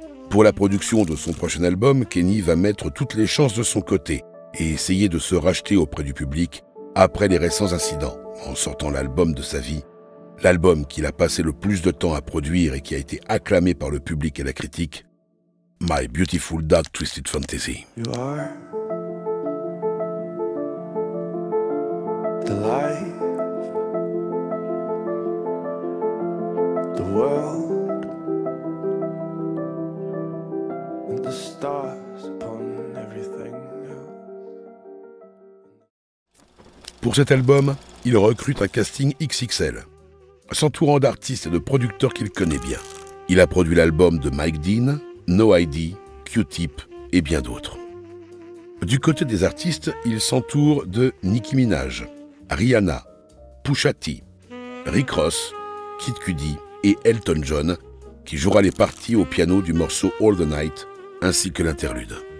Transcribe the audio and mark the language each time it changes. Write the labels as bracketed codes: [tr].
[fr] Pour la production de son prochain album, Kenny va mettre toutes les chances de son côté et essayer de se racheter auprès du public après les récents incidents, en sortant l'album de sa vie, l'album qu'il a passé le plus de temps à produire et qui a été acclamé par le public et la critique, My Beautiful Dark Twisted Fantasy. [en] You are the light, the world the stars upon everything. [fr] Pour cet album, il recrute un casting XXL, s'entourant d'artistes et de producteurs qu'il connaît bien. Il a produit l'album de Mike Dean, No ID, Q-Tip et bien d'autres. Du côté des artistes, il s'entoure de Nicki Minaj, Rihanna, Pusha T, Rick Ross, Kid Cudi et Elton John, qui jouera les parties au piano du morceau All the Night, ainsi que l'interlude.